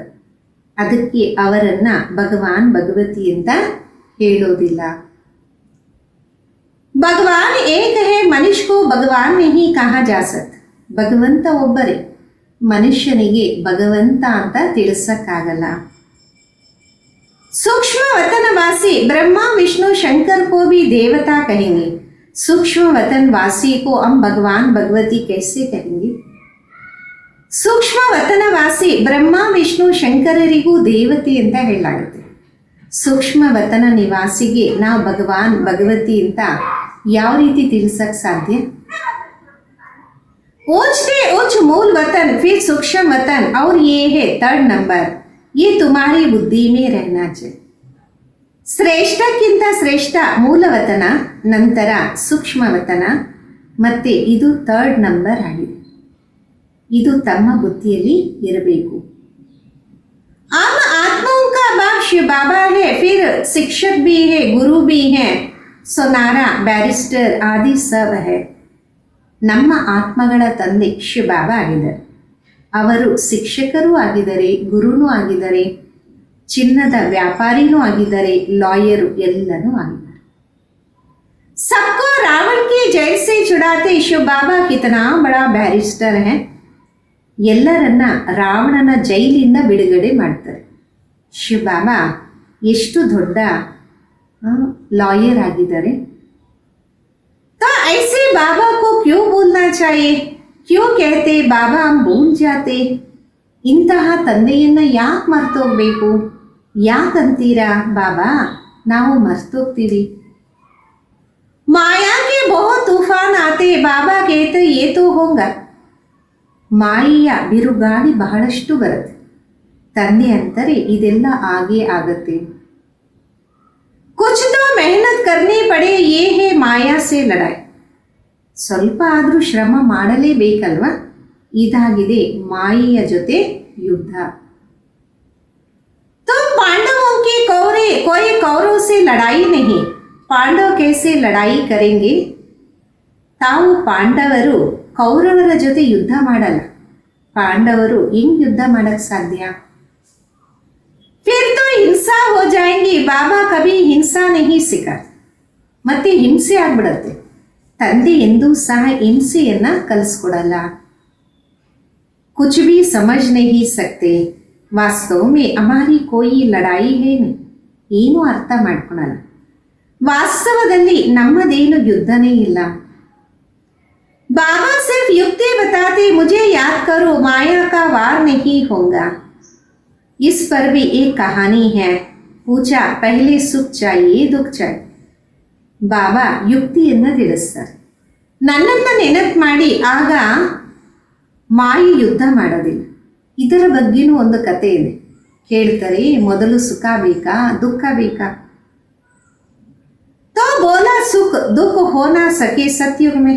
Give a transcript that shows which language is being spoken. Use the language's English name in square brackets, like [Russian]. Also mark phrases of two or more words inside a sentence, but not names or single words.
[Kannada] ಅದಕ್ಕೆ ಅವರನ್ನ ಭಗವಾನ್ ಭಗವತಿ ಅಂತ ಹೇಳೋದಿಲ್ಲ. [Hindi] भगवान एक है, मनुष्य को भगवान नहीं कहा जा सकता. [Kannada] ಭಗವಂತ ಒಬ್ಬರೇ, ಮನುಷ್ಯನಿಗೆ ಭಗವಂತ ಅಂತ ತಿಳಿಸಕ್ಕಾಗಲ್ಲ. [Hindi] सूक्ष्म वतनवासी ब्रह्मा विष्णु शंकर को भी देवता कहेंगे. सूक्ष्म वतनवासी को हम भगवान भगवती कैसे कहेंगे. सूक्ष्म वतनवासी ब्रह्मा विष्णु [Kannada] ಶಂಕರರಿಗೂ ದೇವತೆ ಅಂತ ಹೇಳಲಾಗುತ್ತೆ. ಸೂಕ್ಷ್ಮ ವತನ ನಿವಾಸಿಗೆ ನಾವು ಭಗವಾನ್ ಭಗವತಿ ಅಂತ ಯಾವ ರೀತಿ ತಿಳಿಸಕ್ ಸಾಧ್ಯ. [Hindi] ऊंच से ऊंच मूल वतन फिर सूक्ष्म वतन और ये है थर्ड नंबर, ये तुम्हारी बुद्धि में रहना चाहिए. [Kannada] ಶ್ರೇಷ್ಠಕ್ಕಿಂತ ಶ್ರೇಷ್ಠ ಮೂಲವತನ, ನಂತರ ಸೂಕ್ಷ್ಮವತನ, ಮತ್ತೆ ಇದು ಥರ್ಡ್ ನಂಬರ್ ಆಗಿದೆ. ಇದು ತಮ್ಮ ಬುದ್ಧಿಯಲ್ಲಿ ಇರಬೇಕು. [Hindi] हम आत्माओं का बाप शिव बाबा है, फिर शिक्षक भी है, गुरु भी है, सोनारा बैरिस्टर आदि सब है. [Kannada] ನಮ್ಮ ಆತ್ಮಗಳ ತಂದೆ ಶಿವ ಬಾಬಾ ಆಗಿದ್ದಾರೆ. ಅವರು ಶಿಕ್ಷಕರೂ ಆಗಿದ್ದಾರೆ, ಗುರುನೂ ಆಗಿದ್ದಾರೆ, ಚಿನ್ನದ ವ್ಯಾಪಾರಿನೂ ಆಗಿದ್ದಾರೆ, ಲಾಯರು ಎಲ್ಲನೂ ಆಗಿದ್ದಾರೆ. [Hindi] सबको रावण की जेल से छुड़ाते शिव बाबा कितना बड़ा ಬ್ಯಾರಿಸ್ಟರ್ है. [Kannada] ಎಲ್ಲರನ್ನ ರಾವಣನ ಜೈಲಿಂದ ಬಿಡುಗಡೆ ಮಾಡ್ತಾರೆ. ಶಿವ ಬಾಬಾ ಎಷ್ಟು ದೊಡ್ಡ ಲಾಯರ್ ಆಗಿದ್ದಾರೆ. [Hindi] तो ऐसे बाबा को क्यों बोलना चाहिए, क्यों कहते बाबा हम भूल जाते. [Kannada] ಇಂತಹ ತಂದೆಯನ್ನ ಯಾಕೆ ಮರ್ತೋಗ್ಬೇಕು, ಯಾಕಂತೀರಾ ಬಾಬಾ ನಾವು ಮರ್ತೋಗ್ತೀವಿ. [Hindi] माया के बहुत तूफ़ान आते, बाबा कहते ये तो होगा. [Kannada] ಮಾಯೆಯ ಬಿರುಗಾಳಿ ಬಹಳಷ್ಟು ಬರುತ್ತೆ. ತಂದೆ ಅಂತಾರೆ ಇದೆಲ್ಲ ಆಗೇ ಆಗತ್ತೆ. [Hindi] ಕುछ तो मेहनत करनी पड़े, ये है ಮಾಯಾ से लड़ाई. [Kannada] ಸ್ವಲ್ಪ ಆದರೂ ಶ್ರಮ ಮಾಡಲೇಬೇಕಲ್ವಾ. ಇದಾಗಿದೆ ಮಾಯೆಯ ಜೊತೆ ಯುದ್ಧ. [Hindi] तो पांडवों के कौरे कोई कौरव से लड़ाई नहीं, पांडव कैसे लड़ाई करेंगे. [Kannada] ತಾವು ಪಾಂಡವರು ಕೌರವರ ಜೊತೆ ಯುದ್ಧ ಮಾಡಲ್ಲ. ಪಾಂಡವರು ಹೆಂಗ್ ಯುದ್ಧ ಮಾಡಕ್ ಸಾಧ್ಯ. [Hindi] फिर तो हिंसा हो जाएंगी, बाबा कभी हिंसा नहीं सिखाते. [Kannada] ಮತ್ತೆ ಹಿಂಸೆ ಆಗ್ಬಿಡತ್ತೆ. ತಂದೆ ಎಂದೂ ಸಹ ಹಿಂಸೆಯನ್ನ ಕಲಿಸ್ಕೊಡಲ್ಲ. [Hindi] कुछ भी समझ नहीं सकते, वास्तव में हमारी कोई लड़ाई है नहीं. [Kannada] ಏನೂ ಅರ್ಥ ಮಾಡ್ಕೊಳಲ್ಲ. ವಾಸ್ತವದಲ್ಲಿ ನಮ್ಮದೇನು ಯುದ್ಧನೇ ಇಲ್ಲ. [Hindi] बाबा सिर्फ युक्ति बताते, मुझे याद करो, माया का वार नहीं होगा. इस पर भी एक कहानी है. पूछा पहले सुख चाहिए दुख चाहिए. [Kannada] ಬಾಬಾ ಯುಕ್ತಿಯನ್ನು ತಿಳಿಸ್ತಾರೆ. ನನ್ನನ್ನು ನೆನಪು ಮಾಡಿ ಆಗ ಮಾಯೆ ಯುದ್ಧ ಮಾಡೋದಿಲ್ಲ. ಇದರ ಬಗ್ಗೆನೂ ಒಂದು ಕತೆ ಇದೆ, ಕೇಳ್ತಾರೆ. ಮೊದಲು ಸುಖ ಬೇಕಾ ದುಃಖ ಬೇಕಾ. [Hindi] तो बोला सुख दुख हो ना सके सत्युग में.